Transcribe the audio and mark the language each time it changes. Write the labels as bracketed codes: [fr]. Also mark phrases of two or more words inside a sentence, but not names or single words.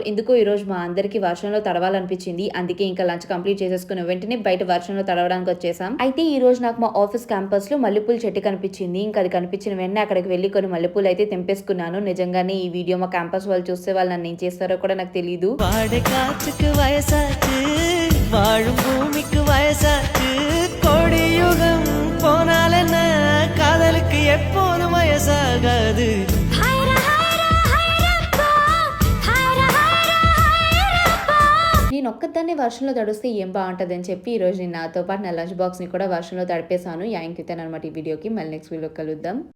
[te] ఎందుకో ఈ రోజు మా అందరికి వర్షంలో తడవాలనిపించింది. అందుకే ఇంకా [en] lunch complete [te] చేసేసుకున్న వెంటనే బయట వర్షంలో తడవడానికి వచ్చేసాం. అయితే ఈ రోజు నాకు మా [en] office campus [te] లో మల్లెపూల చెట్టు కనిపించింది. ఇంకా అది కనిపించిన వెంటనే అక్కడికి వెళ్ళి కొన్ని మల్లెపూలు అయితే తెంపేసుకున్నాను. నిజంగానే ఈ వీడియో మా క్యాంపస్ వాళ్ళు చూస్తే వాళ్ళు నన్ను ఏం చేస్తారో కూడా నాకు తెలియదు. [ta] வாழும் பூமிக்கு வயசாச்சு, கோடி யுகம் போனாலென்ன, காதலுக்கு எப்போதும் வயசாகாது. [te] నేను ఒక్కదాన్ని వర్షంలో తడిస్తే ఏం బాగుంటుంది అని చెప్పి ఈ రోజు నేను నాతో పాటు నా [en] lunch box [te] ని కూడా వర్షంలో తడిపేశాను. యాంకితాను అనమాట ఈ వీడియోకి. మళ్ళీ [en] next video [te] కలుద్దాం.